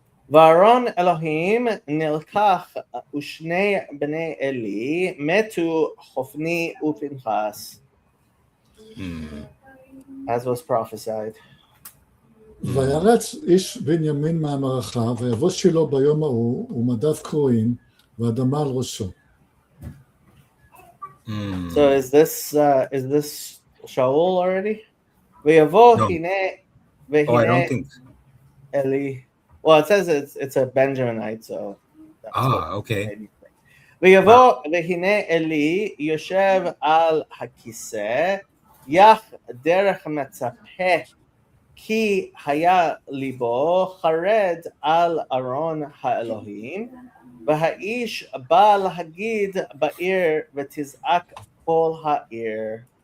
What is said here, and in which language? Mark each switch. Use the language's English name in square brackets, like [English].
[Hebrew] וארון אלוהים נלקח ושני בני אלי מתו חופני ופנחס. [English] As was prophesied. [Hebrew] וירץ איש בנימין מהמערכה ויבוא שילה ביום ההוא ומדיו קרועים ואדמה על ראשו. [English] So is this Shaul already? [Hebrew] ויבוא הנה [English] Oh, I don't think. Eli. Well, it says it's a Benjaminite, so. Okay. [Hebrew] ויבוא והנה אלי יושב על הכיסא יח דרך מצפה כי היה ליבו חרד על ארון האלוהים והאיש בא להגיד בעיר ותזעק כל העיר.